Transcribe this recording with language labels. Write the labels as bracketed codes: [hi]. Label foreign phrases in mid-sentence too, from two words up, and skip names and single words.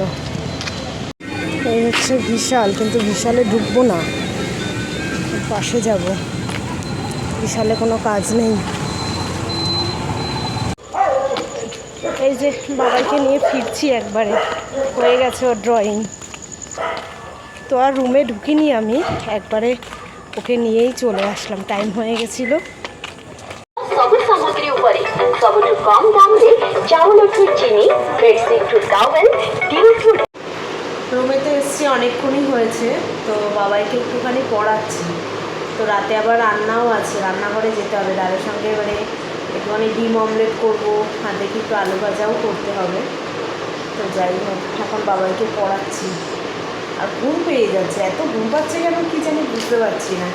[bn] এই হচ্ছে বিশাল, কিন্তু বিশালে ঢুকবো না, পাশে যাব, বিশালে কোনো কাজ নেই। এই যে বাবাইকে নিয়ে ফিরছি একবারে, হয়ে গেছে ওর ড্রয়িং। তো আর রুমে ঢুকিনি আমি, একবারে ওকে নিয়েই চলে আসলাম, টাইম হয়ে গেছিল। [or] ସବୁ ସାମଗ୍ରୀ ଉପରେ ସବୁଠୁ କମ୍ ଦାମରେ ଚାଉଳଠୁ ଚିନି, ବେଡସିଟ୍ଠୁ ଟାୱେଲ୍, ଟିଉଠୁ [bn] রুমেতে এসছি অনেকক্ষণই হয়েছে, তো বাবাইকে একটুখানি পড়াচ্ছি। তো রাতে আবার রান্নাও আছে, রান্নাঘরে যেতে হবে ডালের সঙ্গে, মানে একটুখানি ডিম অমলেট করবো, আর দেখি একটু আলু ভাজাও করতে হবে। তো যাই হোক, এখন বাবাইকে পড়াচ্ছি, আর ঘুম পেয়ে যাচ্ছে, এত ঘুম পাচ্ছে কেন কি জানি বুঝতে পারছি না।